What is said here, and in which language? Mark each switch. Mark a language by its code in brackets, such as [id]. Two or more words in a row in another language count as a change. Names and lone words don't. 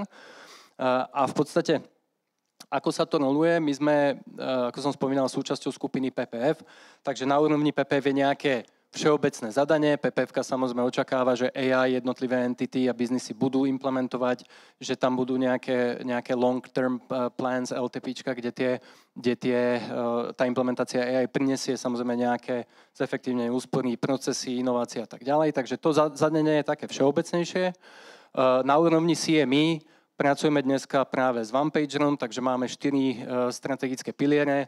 [sk] A v podstate, ako sa to roluje, my sme, ako som spomínal, súčasťou skupiny PPF, takže na úrovni PPF je nejaké všeobecné zadanie. PPF-ka samozrejme očakáva, že AI, jednotlivé entity a biznisy budú implementovať, že tam budú nejaké [en] long-term plans, [sk] LTPčka, kde tá implementácia AI prinesie samozrejme nejaké zefektívne úspory, procesy, inovácie a tak ďalej. Takže to zadanie je také všeobecnejšie. Na úrovni CME pracujeme dneska práve s OnePagerom, takže máme 4 strategické piliere.